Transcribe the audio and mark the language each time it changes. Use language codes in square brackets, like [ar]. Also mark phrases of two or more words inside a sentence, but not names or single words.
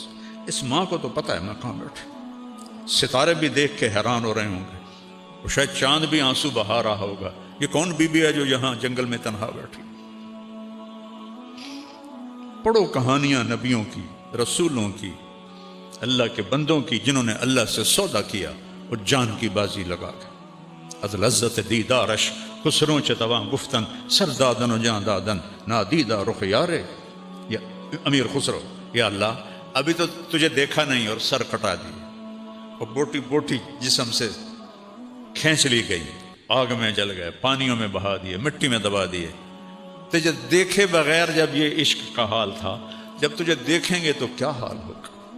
[ur] اس ماں کو تو پتہ ہے میں کہاں بیٹھی. ستارے بھی دیکھ کے حیران ہو رہے ہوں گے، اور شاید چاند بھی آنسو بہا رہا ہوگا. یہ کون بی بی ہے جو یہاں جنگل میں تنہا بیٹھی. پڑھو کہانیاں نبیوں کی، رسولوں کی، اللہ کے بندوں کی، جنہوں نے اللہ سے سودا کیا اور جان کی بازی لگا کے. [fa] از لذت دیدارش خسروں چتواں گفتن سردادن و جان دادن نادیدہ رخ یارے. [ur] یا امیر خسرو، یا اللہ ابھی تو تجھے دیکھا نہیں اور سر کٹا دی، اور بوٹی بوٹی جسم سے کھینچ لی گئی، آگ میں جل گئے، پانیوں میں بہا دیے، مٹی میں دبا دیے. تجھے دیکھے بغیر جب یہ عشق کا حال تھا، جب تجھے دیکھیں گے تو کیا حال ہوگا.